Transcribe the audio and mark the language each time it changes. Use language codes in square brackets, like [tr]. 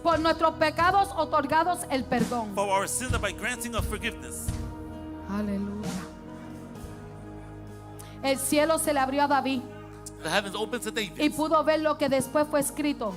[es] por nuestros pecados, otorgados el perdón. [en] for our sins by granting of forgiveness. [es] Aleluya. El cielo se le abrió a David [en] The heavens opened to [es] y [en] David, [es] pudo ver lo que después fue escrito